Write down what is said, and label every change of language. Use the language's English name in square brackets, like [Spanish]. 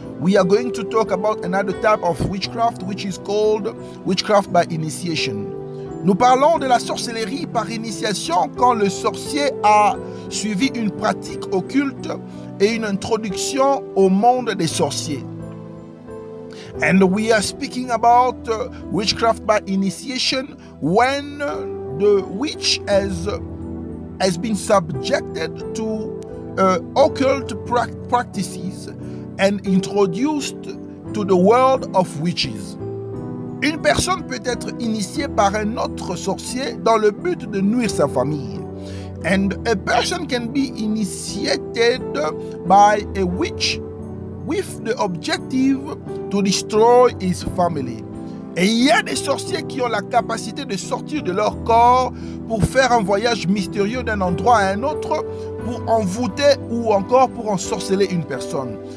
[English] We are going to talk about another type of witchcraft which is called witchcraft by initiation. [French] Nous parlons de la sorcellerie par initiation quand le sorcier a suivi une pratique occulte et une introduction au monde des sorciers. [English] And we are speaking about witchcraft by initiation when the witch has been subjected to occult practices and introduced to the world of witches. [French] Une personne peut être initiée par un autre sorcier dans le but de nuire sa famille. [English] And a person can be initiated by a witch with the objective to destroy his family. [French] Et il y a des sorciers qui ont la capacité de sortir de leur corps pour faire un voyage mystérieux d'un endroit à un autre pour envoûter ou encore pour ensorceler une personne.